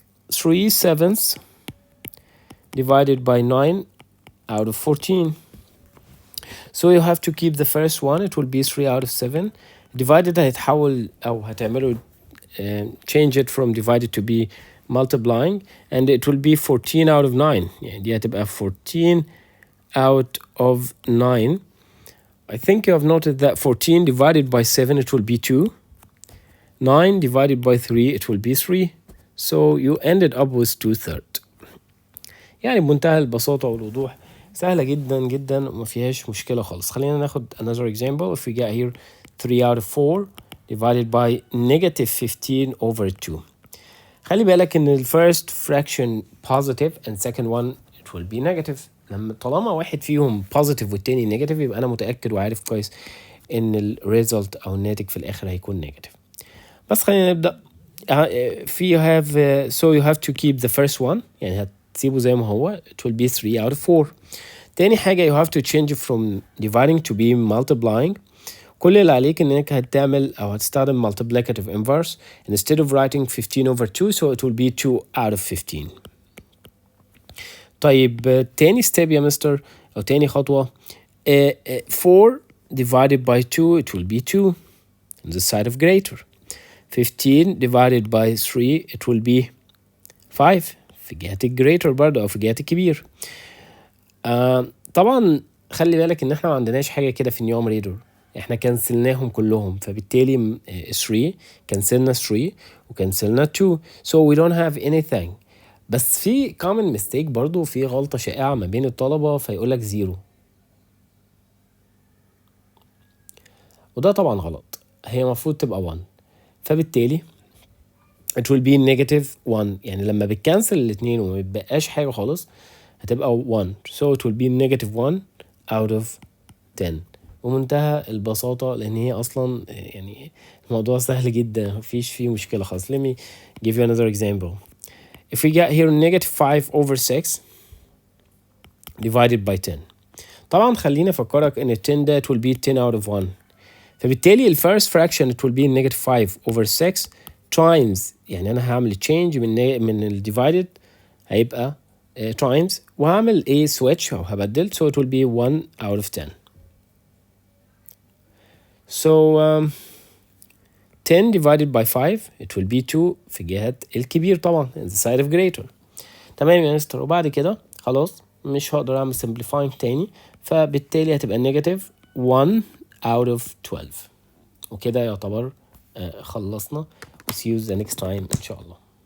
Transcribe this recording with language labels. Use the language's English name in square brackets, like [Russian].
[English] 3/7 divided by 9 out of 14. So you have to keep the first one, it will be 3 out of 7. Divided [Arabic] هيتحول أو هتعمله [English] change it from divided to be multiplying, and it will be 14 out of 9. [Arabic] يعني دي هتبقى 14 out of 9. [English] I think you have noted that 14 divided by 7 it will be 2. 9 divided by 3 it will be 3. So you ended up with 2/3. [Arabic] يعني بمنتهى البساطة والوضوح، سهلة جدا جدا وما فيهاش مشكلة خالص. خلينا ناخد [English] another example. If we get here 3 out of 4 divided by negative 15 over 2. [Arabic] خلي بالك ان [English] first fraction positive and second one it will be negative. [Arabic] لما طالما واحد فيهم positive والتاني negative يبقى انا متأكد وعارف كويس ان ال result او الناتج في الاخر هيكون negative. بس خلينا نبدأ. [English] you have so you have to keep the first one، [Arabic] يعني هتسيبه زي ما هو، [English] it will be 3 out of 4. [Arabic] تاني حاجة [English] you have to change from dividing to be multiplying. كل اللي عليك انك هتعمل او هتستخدم multiplicative inverse instead of writing 15 over 2, so it will be 2 out of 15. [Arabic] طيب تاني step يا مستر او تاني خطوة [English] 4 divided by 2 it will be 2 on the side of greater. 15 divided by 3 it will be 5 [Arabic] في جهة الجريتر برضه او في جهة الكبير. طبعا خلي بالك ان احنا ما عندناش حاجة كده في النيومريتور، احنا كنسلناهم كلهم، فبالتالي 3 كنسلنا 3 وكنسلنا 2 [English] so we don't have anything. [Arabic] بس في common mistake برضو، في غلطة شائعة ما بين الطلبة فيقولك 0، وده طبعا غلط، هي مفروض تبقى 1. [English] فبالتالي it will be negative 1، يعني لما بتكنسل الاتنين وما بيبقاش حاجة خالص هتبقى 1 so it will be negative 1 out of 10. [Arabic] ومنتهى البساطة لأن هي أصلا يعني الموضوع سهل جدا مفيش فيه مشكلة خالص. [English] Let me give you another example. If we get here negative 5 over 6 divided by 10. [Arabic] طبعا خليني أفكرك إن 10 ده it will be 10 out of 1. فبالتالي ال first fraction it will be negative 5 over 6 times، يعني أنا هعمل change من ال divided هيبقى times، وهعمل a switch أو هبدل so it will be 1 out of 10. [English] So 10 divided by 5 it will be 2 [Arabic] في جهة الكبير طبعا [English] in the side of greater. [Arabic] تمام يا مستر. وبعد كده خلاص مش هقدر اعمل simplifying تاني، فبالتالي هتبقى negative 1 out of 12. وكده يعتبر خلصنا. [English] See you the next time [Arabic] إن شاء الله.